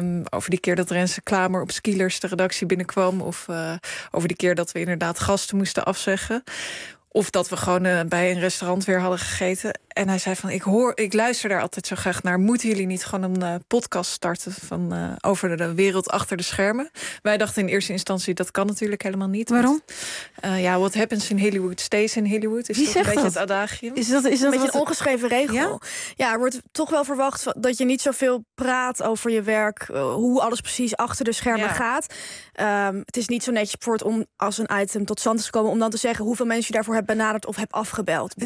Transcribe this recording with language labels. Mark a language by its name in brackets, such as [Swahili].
[Dutch] Over die keer dat Renze Klamer op Skielers de redactie binnenkwam. Of over die keer dat we inderdaad gasten moesten afzeggen. Of dat we gewoon bij een restaurant weer hadden gegeten. En hij zei van, ik luister daar altijd zo graag naar. Moeten jullie niet gewoon een podcast starten van over de wereld achter de schermen? Wij dachten in eerste instantie, dat kan natuurlijk helemaal niet. Waarom? [English] What happens in Hollywood stays in Hollywood. [Dutch] Wie zegt dat? Is dat een beetje het adagium? Is dat een beetje een ongeschreven regel? Ja? Ja, er wordt toch wel verwacht dat je niet zoveel praat over je werk. Hoe alles precies achter de schermen gaat. Het is niet zo netjes om als een item tot stand te komen. Om dan te zeggen hoeveel mensen je daarvoor hebt benaderd of heb afgebeld.